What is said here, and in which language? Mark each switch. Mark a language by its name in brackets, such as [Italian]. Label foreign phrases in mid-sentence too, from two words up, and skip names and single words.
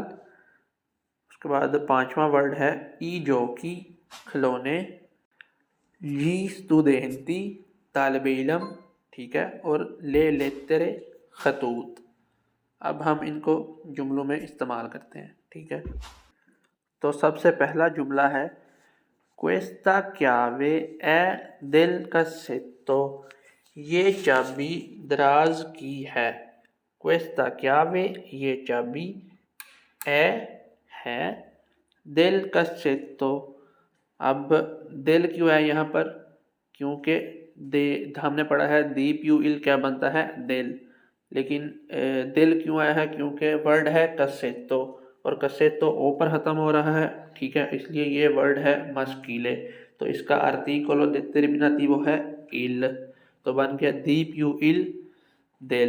[Hindi] उसके बाद पांचवा वर्ड है [Italian] i giochi, [Hindi] खिलौने, [Italian] gli studenti, [Hindi] तालिबे इल्म। ठीक है, और [Italian] le lettere, [Hindi] खतूत। अब हम इनको जुमलों में इस्तेमाल करते हैं। ठीक है, तो सबसे पहला जुमला है [Italian] Questa chiave è del cassetto, [Hindi] ये चाबी दराज की है। [Italian] Questa chiave, [Hindi] ये चाबी, है [Italian] del cassetto। [Hindi] अब दिल क्यों है यहाँ पर, क्योंकि दे हमने पढ़ा है [Italian] di più il [Hindi] क्या बनता है, दिल। लेकिन दिल क्यों आया है, क्योंकि वर्ड है कसेतो और कसेतो ओ पर ख़त्म हो रहा है। ठीक है, इसलिए ये वर्ड है मस्कीले। तो इसका [Italian] articolo determinativo [Hindi] है इल, तो बन गया [Italian] di più il, [Hindi] दिल।